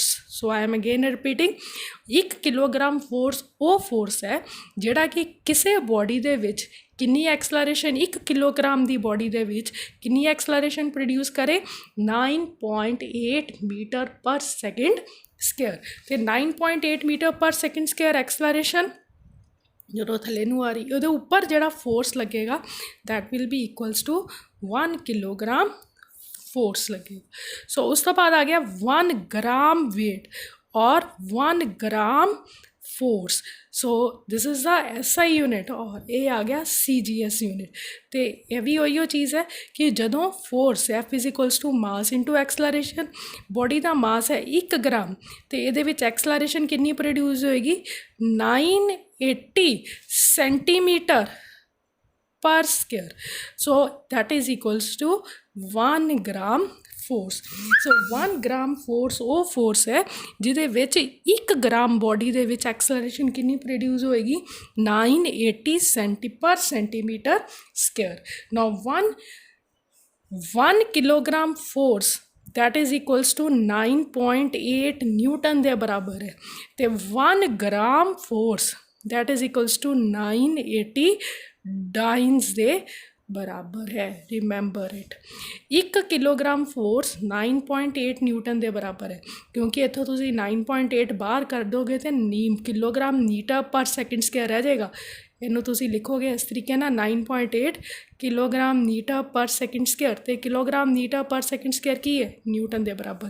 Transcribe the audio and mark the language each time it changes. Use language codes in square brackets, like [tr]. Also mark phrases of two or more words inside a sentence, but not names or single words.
[en] so I am again repeating, [hi] 1 [en] kilogram force [hi] वो फोर्स है जिहड़ा कि किसी बॉडी [pa] ਦੇ ਵਿਚ [hi] कितनी एक्सलरेशन 1 किलोग्राम की बॉडी [pa] ਦੇ ਵਿਚ [hi] कितनी [en] acceleration produce [hi] करे 9.8 [en] meter per second square. [pa] तो 9.8 [en] meter per second square acceleration [pa] ਜਦੋਂ ਥੱਲੇ ਨੂੰ ਆ ਰਹੀ ਉਹਦੇ ਉੱਪਰ ਜਿਹੜਾ ਫੋਰਸ ਲੱਗੇਗਾ [en] that will be equals to 1 kilogram force [pa] ਲੱਗੇਗਾ। ਸੋ ਉਸ ਤੋਂ ਬਾਅਦ ਆ ਗਿਆ 1 [en] gram weight [pa] ਔਰ 1 [en] gram force. so this is the SI unit [pa] ਔਰ ਇਹ ਆ ਗਿਆ [en] CGS unit. [pa] ਅਤੇ ਇਹ ਵੀ ਉਹੀ ਚੀਜ਼ ਹੈ ਕਿ ਜਦੋਂ [en] force F is equals to mass into acceleration, [pa] ਬੋਡੀ ਦਾ ਮਾਸ ਹੈ 1 ਗ੍ਰਾਮ ਅਤੇ ਇਹਦੇ ਵਿੱਚ ਐਕਸਲਰੇਸ਼ਨ ਕਿੰਨੀ ਪ੍ਰੋਡਿਊਸ ਹੋਏਗੀ 980 [en] centimeter per square. So that is equals to 1 gram force. So 1 gram force [pa] ਉਹ ਫੋਰਸ ਹੈ ਜਿਹਦੇ ਵਿੱਚ 1 ਗ੍ਰਾਮ ਬੋਡੀ ਦੇ ਵਿੱਚ ਐਕਸਲਰੇਸ਼ਨ ਕਿੰਨੀ ਪ੍ਰੋਡਿਊਸ ਹੋਏਗੀ 980 [en] per centimeter square. Now 1 kilogram force that is equals to [pa] 9.8 ਨਿਊਟਨ ਦੇ ਬਰਾਬਰ ਹੈ ਅਤੇ 1 [en] gram force that is equals to [pa] 980 ਡਾਈਨਸ ਦੇ ਬਰਾਬਰ ਹੈ। [en] remember it [pa] 1 [en] kilogram force [pa] 9.8 ਨਿਊਟਨ ਦੇ ਬਰਾਬਰ ਹੈ ਕਿਉਂਕਿ ਇੱਥੋਂ ਤੁਸੀਂ 9.8 ਬਾਹਰ ਕਰ ਦੋਗੇ ਤਾਂ [en] kilogram meter per second square [pa] ਰਹਿ ਜਾਏਗਾ। ਇਹਨੂੰ ਤੁਸੀਂ ਲਿਖੋਗੇ ਇਸ ਤਰੀਕੇ ਨਾਲ 9.8 [en] kilogram meter per second square [pa] ਅਤੇ [en] kilogram meter per second square [pa] ਕੀ ਹੈ ਨਿਊਟਨ ਦੇ ਬਰਾਬਰ।